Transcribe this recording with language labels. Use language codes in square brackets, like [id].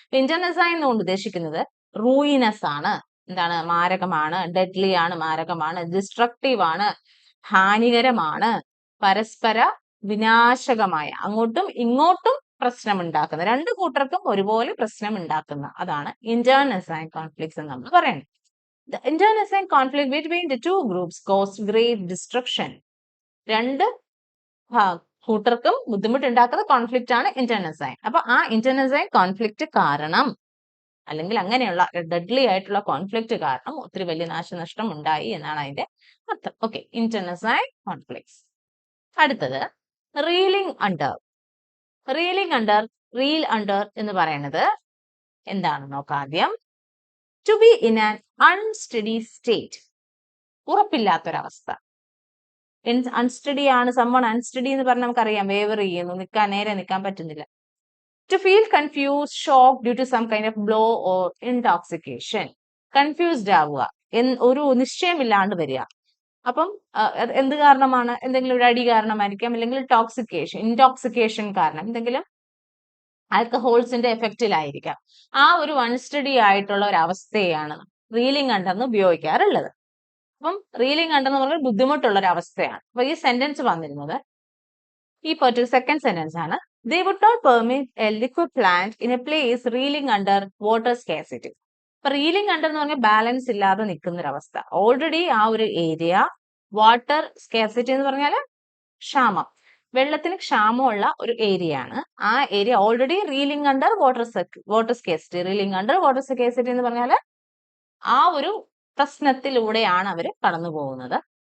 [ml] ഇന്റർനെസൈൻ എന്നുകൊണ്ട് ഉദ്ദേശിക്കുന്നത് റൂയിനസ് ആണ്, എന്താണ്, മാരകമാണ്, ഡെഡ്ലി ആണ്, മാരകമാണ്, ഡിസ്ട്രക്റ്റീവ് ആണ്, ഹാനികരമാണ്, പരസ്പര വിനാശകമായ, അങ്ങോട്ടും ഇങ്ങോട്ടും പ്രശ്നം ഉണ്ടാക്കുന്ന, രണ്ടു കൂട്ടർക്കും ഒരുപോലെ പ്രശ്നം ഉണ്ടാക്കുന്ന, അതാണ് ഇന്റർനെസൈൻ കോൺഫ്ലിക്ട്സ് എന്ന് നമ്മൾ പറയുന്നത്. [en] The internecine conflict between the two groups caused great destruction. [ml] രണ്ട് കൂട്ടർക്കും ബുദ്ധിമുട്ടുണ്ടാക്കുന്ന കോൺഫ്ലിക്റ്റ് ആണ് ഇന്റർനെസൈൻ. അപ്പൊ ആ ഇന്റർനെസൈൻ കോൺഫ്ലിക്റ്റ് കാരണം, അല്ലെങ്കിൽ അങ്ങനെയുള്ള ഡെഡ്ലി ആയിട്ടുള്ള കോൺഫ്ലിക്റ്റ് കാരണം ഒത്തിരി വലിയ നാശനഷ്ടം ഉണ്ടായി എന്നാണ് അതിന്റെ അർത്ഥം. Okay, ഇന്റർനെസൈൻ conflicts. അടുത്തത് reeling under. Reeling under, reel under എന്ന് പറയുന്നത് എന്താണെന്ന് നോക്കാം ആദ്യം. [en] To be in an unsteady state. [ml] ഉറപ്പില്ലാത്തൊരവസ്ഥ. Unsteady ആണ്, [en] someone unsteady [ml] എന്ന് പറഞ്ഞാൽ നമുക്കറിയാം, വേവർ ചെയ്യുന്നു, നേരെ നിൽക്കാൻ പറ്റുന്നില്ല. [en] To feel confused, shocked due to some kind of blow or intoxication. [ml] Confused ആവുക, ഒരു നിശ്ചയമില്ലാണ്ട് വരിക. അപ്പം എന്ത് കാരണമാണ്? എന്തെങ്കിലും ഒരു അടി കാരണമായിരിക്കാം, അല്ലെങ്കിൽ ഇൻടോക്സിക്കേഷൻ കാരണം, എന്തെങ്കിലും ആൽക്കഹോൾസിന്റെ എഫക്റ്റിലായിരിക്കാം. ആ ഒരു അൺസ്റ്റഡി ആയിട്ടുള്ള ഒരു അവസ്ഥയാണ് റീലിംഗ് അണ്ടർ എന്ന് ഉപയോഗിക്കാറുള്ളത്. അപ്പം റീലിംഗ് അണ്ടർ എന്ന് പറഞ്ഞാൽ ബുദ്ധിമുട്ടുള്ള ഒരു അവസ്ഥയാണ്. അപ്പൊ ഈ സെന്റൻസ് വന്നിരുന്നത്, ഈ സെക്കൻഡ് സെന്റൻസ് ആണ്, [en] they would not permit a liquid plant in a place reeling under water scarcity. [ml] അപ്പൊ റീലിംഗ് അണ്ടർ എന്ന് പറഞ്ഞാൽ ബാലൻസ് ഇല്ലാതെ നിൽക്കുന്ന ഒരു അവസ്ഥ. ഓൾറെഡി ആ ഒരു ഏരിയ വാട്ടർ സ്കാർസിറ്റി എന്ന് പറഞ്ഞാൽ ക്ഷാമം, വെള്ളത്തിന് ക്ഷാമമുള്ള ഒരു ഏരിയ ആണ്. ആ area already reeling under water scarcity. Reeling under water scarcity എന്ന് പറഞ്ഞാൽ ആ ഒരു പ്രശ്നത്തിലൂടെയാണ് അവർ കടന്നു പോകുന്നത്.